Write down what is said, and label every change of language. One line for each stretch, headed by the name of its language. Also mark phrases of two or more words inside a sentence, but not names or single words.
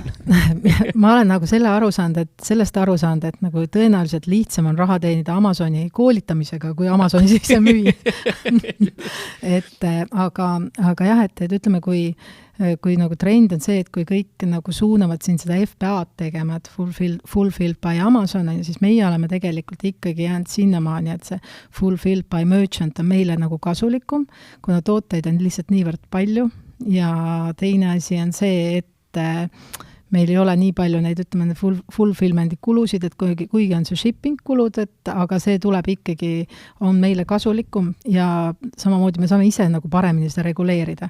Estonian: Ma olen nagu sellest aru saanud, et nagu tõenäoliselt lihtsam on raha teenida Amazoni koolitamisega, kui Amazoni sisse müüa. aga jah, et ütleme, kui nagu trend on see, et kui kõik nagu suunavad siin seda FBA-d tegema, et fulfilled
English: by Amazon,
Estonian: siis meie oleme tegelikult ikkagi jäänud sinnamaani, et see
English: fulfilled by merchant
Estonian: on meile nagu kasulikum, kuna tooteid on lihtsalt niivõrd palju ja teine asi on see, et meil ei ole nii palju neid, ütleme, fulfillmendi kulusid, et kuigi on see shipping kulud, aga see tuleb ikkagi, on meile kasulikum ja samamoodi me saame ise nagu paremini seda reguleerida.